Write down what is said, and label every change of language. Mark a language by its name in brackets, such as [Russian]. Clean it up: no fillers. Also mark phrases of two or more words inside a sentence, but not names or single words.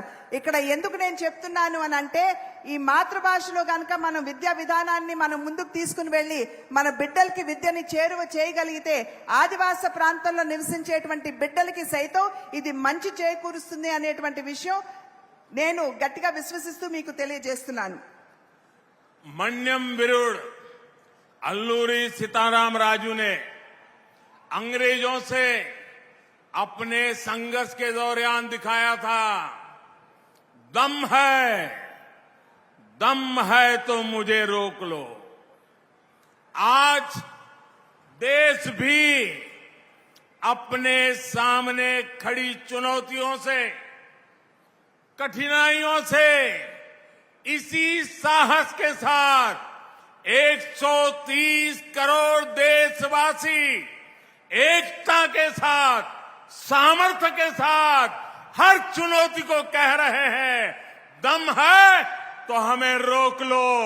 [Telugu] ఇక్కడ ఎందుకు నేను చెప్తున్నాను అని అంటే ఈ మాతృభాషలో కనుక మనం విద్యా విధానాన్ని మనం ముందుకు తీసుకుని వెళ్లి మన బిడ్డలకి విద్యని చేరువ చేయగలిగితే ఆదివాస ప్రాంతంలో నివసించేటువంటి బిడ్డలకి సైతం ఇది మంచి చేకూరుస్తుంది అనేటువంటి విషయం నేను గట్టిగా విశ్వసిస్తూ మీకు తెలియజేస్తున్నాను. [Hindi] मन्यम विरुड़ अल्लूरी सीताराम राजू ने अंग्रेजों से अपने संघर्ष के दौरान दिखाया था दम है तो मुझे रोक लो। आज देश भी अपने सामने खड़ी चुनौतियों से कठिनाइयों से इसी साहस के साथ 130 करोड़ देशवासी एकता के साथ सामर्थ्य के साथ हर चुनौती को कह रहे हैं दम है तो हमें रोक लो।